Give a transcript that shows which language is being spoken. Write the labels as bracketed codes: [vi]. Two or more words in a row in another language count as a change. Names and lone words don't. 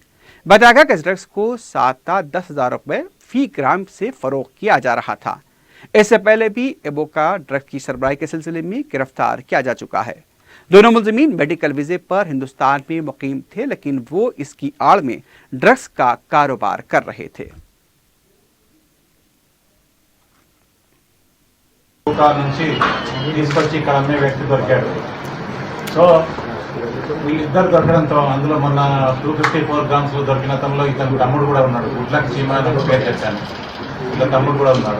[ur] بتایا گیا کہ اس ڈرگس کو 7 تا 10,000 روپے فی گرام سے فروخت کیا جا رہا تھا۔ اس سے پہلے بھی ایبوکا ڈرگس کی سربراہی کے سلسلے میں گرفتار کیا جا چکا ہے۔ دونوں ملزمین میڈیکل ویزے پر ہندوستان میں مقیم تھے، لیکن وہ اس کی آڑ میں ڈرگس کا کاروبار کر رہے تھے۔ [te] నుంచి తీసుకొచ్చి ఇక్కడ అమ్మే వ్యక్తి దొరికాడు. సో వీళ్ళిద్దరు దొరకడంతో అందులో మొన్న 254 గ్రామ్స్ దొరికిన అతనిలో ఇతను తమ్ముడు కూడా ఉన్నాడు. గుడ్లకి చీమాని పేరు చెప్పాను. ఇలా తమ్ముడు కూడా ఉన్నాడు.